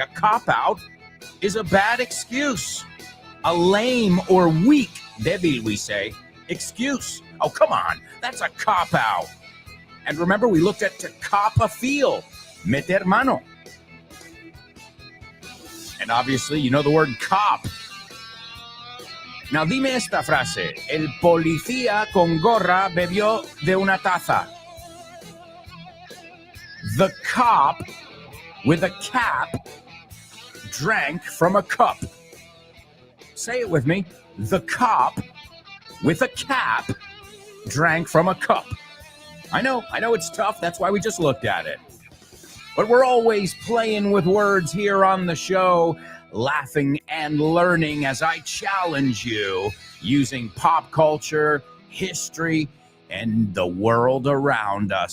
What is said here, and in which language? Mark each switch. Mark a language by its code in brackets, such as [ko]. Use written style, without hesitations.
[en] A cop-out is a bad excuse. A lame or weak, débil we say, excuse. Oh, come on, that's a cop-out. And remember, we looked at to cop a feel, [es] meter mano. [en] And obviously, you know the word cop. [es] Now, dime esta frase. El policía con gorra bebió de una taza. [en] The cop with a cap drank from a cup. Say it with me. The cop with a cap drank from a cup. I know it's tough. That's why we just looked at it. But we're always playing with words here on the show, laughing and learning as I challenge you using pop culture, history, and the world around us.